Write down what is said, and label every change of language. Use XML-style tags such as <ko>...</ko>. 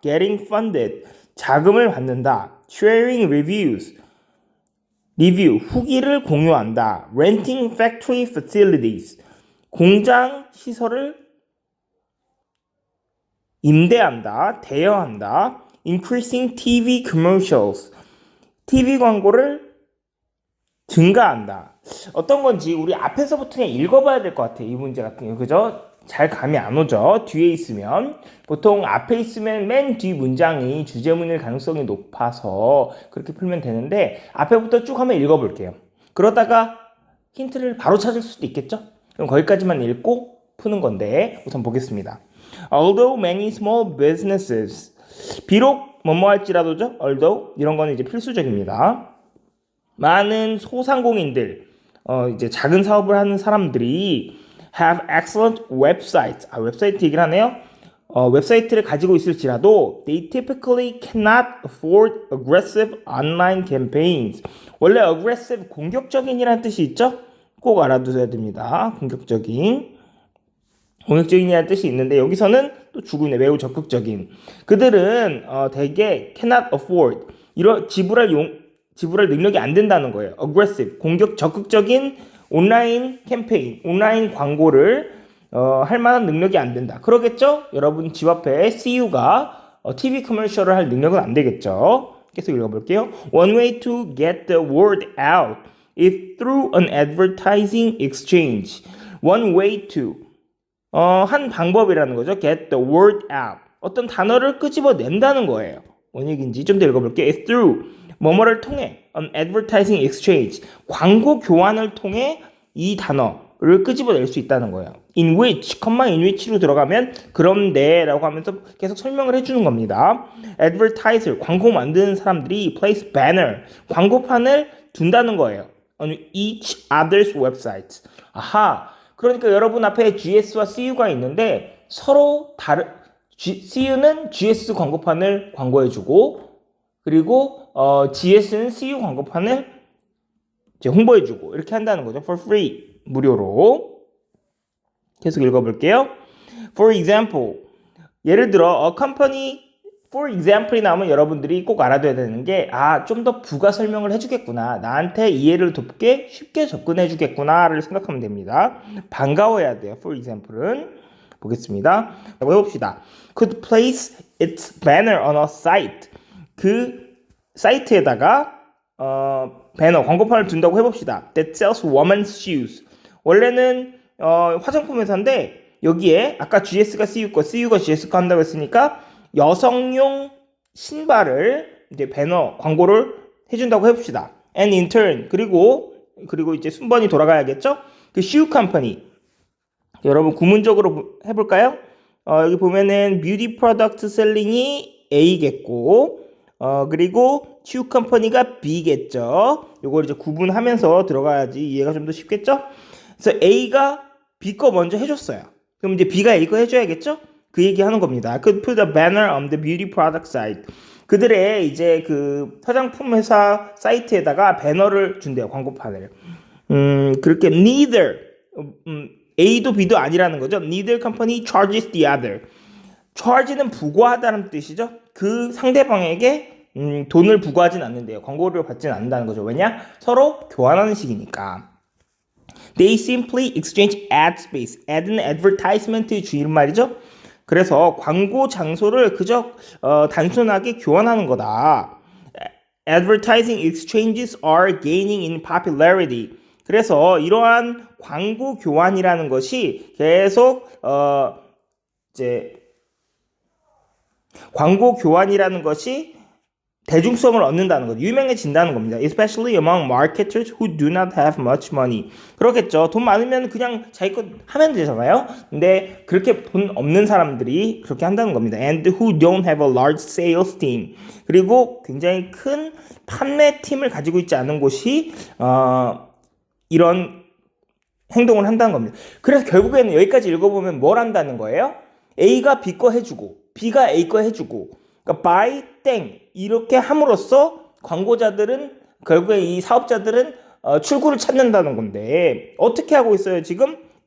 <en>Getting funded,</en> <ko>자금을 받는다.</ko> <en>Sharing reviews,</en> <ko>리뷰, 후기를 공유한다.</ko> <en>Renting factory facilities,</en> <ko>공장 시설을 임대한다. 대여한다.</ko> <en>Increasing TV commercials,</en> <ko>TV 광고를 증가한다. 어떤 건지 우리 앞에서부터 그냥 읽어봐야 될 것 같아요. 이 문제 같은 경우. 그죠? 잘 감이 안 오죠? 뒤에 있으면. 보통 앞에 있으면 맨 뒤 문장이 주제문일 가능성이 높아서 그렇게 풀면 되는데 앞에부터 쭉 한번 읽어볼게요. 그러다가 힌트를 바로 찾을 수도 있겠죠? 그럼 거기까지만 읽고 푸는 건데 우선 보겠습니다.</ko> <en>Although many small businesses,</en> <ko>비록 뭐뭐 할지라도죠? Although 이런 거는 이제 필수적입니다. 많은 소상공인들, 이제 작은 사업을 하는 사람들이</ko> <en>have excellent websites.</en> <ko>웹사이트 얘기를 하네요. 웹사이트를 가지고 있을지라도</ko> <en>they typically cannot afford aggressive online campaigns.</en> <ko>원래 aggressive 공격적인이라는 뜻이 있죠? 꼭 알아두셔야 됩니다. 공격적인이라는 뜻이 있는데 여기서는 또 주고 있네. 매우 적극적인. 그들은 대개</ko> <en>cannot afford.</en> <ko>이런 지불할 능력이 안 된다는 거예요. aggressive, 적극적인 온라인 캠페인, 온라인 광고를 할 만한 능력이 안 된다. 그러겠죠? 여러분 집 앞에 CU가 TV 커머셜을 할 능력은 안 되겠죠? 계속 읽어볼게요.</ko> <en>One way to get the word out is through an advertising exchange. One way to</en> <ko>한 방법이라는 거죠.</ko> <en>Get the word out.</en> <ko>어떤 단어를 끄집어낸다는 거예요. 뭔 얘기인지 좀 더 읽어볼게요.</ko> <en>It's through</en> <ko>뭐뭐를 통해</ko> <en>an advertising exchange.</en> <ko>광고 교환을 통해 이 단어를 끄집어낼 수 있다는 거예요.</ko> <en>In which,</en> <ko>in which로 들어가면 그런데 라고 하면서 계속 설명을 해주는 겁니다. Advertiser, 광고 만드는 사람들이</ko> <en>place banner,</en> <ko>광고판을 둔다는 거예요.</ko> <en>On each other's website.</en> <ko>아하, 그러니까 여러분 앞에 GS와 CU가 있는데 서로 CU는 GS 광고판을 광고해주고 그리고 GS는 CU 광고판을 이제 홍보해주고 이렇게 한다는 거죠.</ko> <en>For free,</en> <ko>무료로. 계속 읽어볼게요.</ko> <en>For example,</en> <ko>예를 들어</ko> <en>a company,</en> <ko>for example이 나오면 여러분들이 꼭 알아둬야 되는 게 좀 더 부가 설명을 해주겠구나. 나한테 이해를 돕게 쉽게 접근해주겠구나를 생각하면 됩니다. 반가워야 돼요. For example은. 보겠습니다. 해봅시다.</ko> <en>Could place its banner on a site.</en> <ko>그 사이트에다가 배너, 광고판을 둔다고 해봅시다.</ko> <en>That sells women's shoes.</en> <ko>원래는 화장품 회사인데 여기에 아까 GS가 CU 거, CU가 GS 거 한다고 했으니까 여성용 신발을 이제 배너, 광고를 해준다고 해봅시다.</ko> <en>And in turn,</en> <ko>그리고 이제 순번이 돌아가야겠죠?</ko> <en>그 shoe company.</en> <ko>여러분 구문적으로 해볼까요? 여기 보면은 뷰티 프로덕트 셀링이 A겠고 그리고 chew 컴퍼니가 B겠죠. 요걸 이제 구분하면서 들어가야지 이해가 좀 더 쉽겠죠? 그래서 A가 B 거 먼저 해줬어요. 그럼 이제 B가 A 거 해줘야겠죠? 그 얘기 하는 겁니다.</ko> <en>I could put a banner on the beauty product site.</en> <ko>그들의 이제 그 화장품 회사 사이트에다가 배너를 준대요. 광고판을. 그렇게 neither A도 B도 아니라는 거죠.</ko> <en>Neither company charges the other.</en> <ko>charge는 부과하다는 뜻이죠. 그 상대방에게 돈을 부과하진 않는데요. 광고료를 받지는 않는다는 거죠. 왜냐? 서로 교환하는 식이니까.</ko> <en>They simply exchange ad space.</en> <ko>ad는 advertisement의 주인 말이죠. 그래서 광고 장소를 그저 단순하게 교환하는 거다.</ko> <en>Advertising exchanges are gaining in popularity.</en> <ko>그래서 이러한 광고 교환이라는 것이 계속 이제 광고 교환이라는 것이 대중성을 얻는다는 거죠. 유명해진다는 겁니다.</ko> <en>Especially among marketers who do not have much money.</en> <ko>그렇겠죠. 돈 많으면 그냥 자기 것 하면 되잖아요. 근데 그렇게 돈 없는 사람들이 그렇게 한다는 겁니다.</ko> <en>And who don't have a large sales team.</en> <ko>그리고 굉장히 큰 판매팀을 가지고 있지 않은 곳이 이런 행동을 한다는 겁니다. 그래서 결국에는 여기까지 읽어보면 뭘 한다는 거예요? A가 B 거 해주고 B가 A 거 해주고 그러니까 buy 땡 이렇게 함으로써 광고자들은 결국에 이 사업자들은 출구를 찾는다는 건데 어떻게 하고 있어요 지금?</ko>